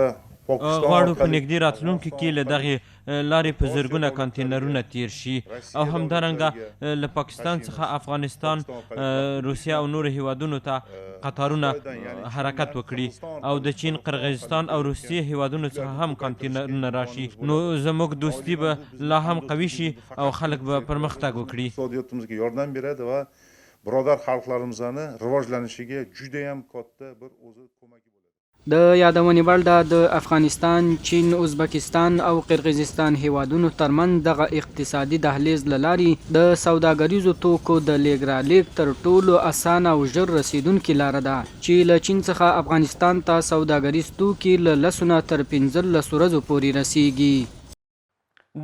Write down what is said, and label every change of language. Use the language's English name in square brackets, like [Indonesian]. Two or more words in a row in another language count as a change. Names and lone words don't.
[Pashto] غواړو په نږدې راتلونکي کې له دغې لارې په زرګونه کانتینرونه تیر شي او همدارنګه له پاکستان څخه افغانستان، روسیه او نورو هیوادونو ته قطارونه حرکت وکړي او د چین، قرغیزستان او روسیې هیوادونو څخه هم کانتینرونه راشي، نو زموږ دوستی به لا هم قوي شي او خلک به پرمختګ وکړي. [Uzbek] iqtisodiyotımızga yordam beradi va birodar xalqlarimizni rivojlanishiga judayam katta bir o'zi ko'magi bo'ladi. [Pashto] د یادونې وړ ده د افغانستان، چین، ازبکستان او قرغیزستان هیوادونو ترمنځ دغه اقتصادي دهلیز له لارې د سوداګریزو توکو د لیږد رالېږد تر ټولو اسانه او ژر رسیدونکې لاره ده چې له چین څخه افغانستان ته سوداګریز توکي له 10 نه تر 15 ورځو پورې رسیږي.